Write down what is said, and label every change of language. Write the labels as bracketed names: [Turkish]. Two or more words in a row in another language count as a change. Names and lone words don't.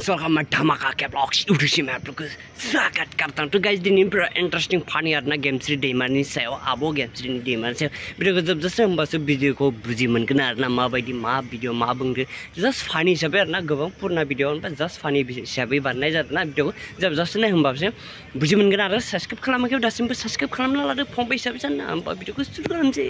[Hindi] मैं धमाका के ब्लॉग्स यूट्यूब से मैं आप लोग को स्वागत करता हूँ। [Bodo] तो गाइस दिन पूरा [English] interesting funny [Bodo] आरोना गेमस्री दैमारनि सायाव आबो गेमस्री दैमारनि सायाव भिडियोखौ जोबजासे होमबासो भिडियोखौ बुजि मोनगोन आरोना माबायदि मा भिडियो मा बुंदो [English] just funny [Bodo] हिसाबै आरोना गोबां पुरना भिडियो ओमफ्राय [English] just funny [Bodo] हिसाबै बानायनाय जादोंना भिडियोखौ जोबजासे नाय होमबासो बुजि मोनगोन आरो साबस्क्राइब खालामाखै दासिमबो साबस्क्राइब खालामना लादो फंबाय हिसाबै जाना होमबा भिडियोखौ स्टार्ट खालामसै।